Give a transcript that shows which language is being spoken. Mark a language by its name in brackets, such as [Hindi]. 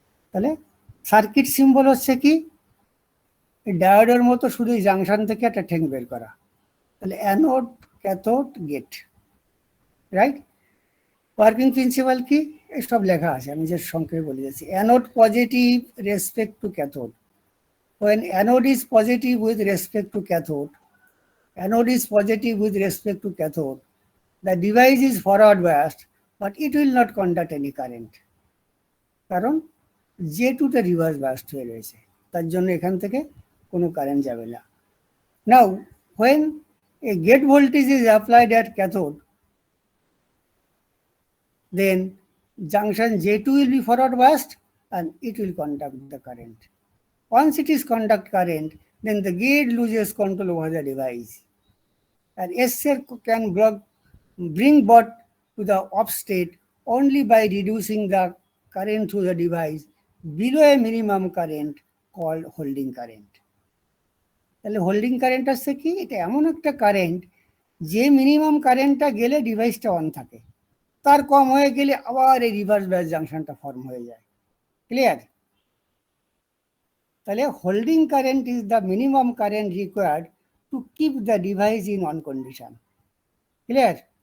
[Bangla] তাহলে circuit symbol হচ্ছে কি, ডায়োডের মতো শুধু জাংশন থেকে একটা ঠেং বের করা। তাহলে anode, cathode, gate, right? Working principal কি সব লেখা আছে, আমি যে সংক্ষেপে বলে যাচ্ছি। [English] anode positive respect to cathode, when anode is positive with respect to cathode, anode is positive with respect to cathode, the device is forward biased, but it will not conduct any current, [Bangla] কারণ J2 তে reverse biased হয়ে রয়েছে, তার জন্য এখান থেকে কোনো current যাবে না। [English] Now when a gate voltage is applied at cathode, then junction J2 will be forward biased and it will conduct the current. Once it is conduct current, then the gate loses control over the device, and SCR can bring both to the off state only by reducing the current through the device below a minimum current called holding current. [Bangla] তাহলে holding current হচ্ছে কি, এটা এমন একটা current যে minimum কারেন্টটা গেলে ডিভাইসটা অন থাকে, তার কম হয়ে গেলে আবার এই রিভার্স বায়াস জাংশনটা ফর্ম হয়ে যায়। ক্লিয়ার? [English] তাহলে holding current is the minimum current required to keep the device in on condition. Clear?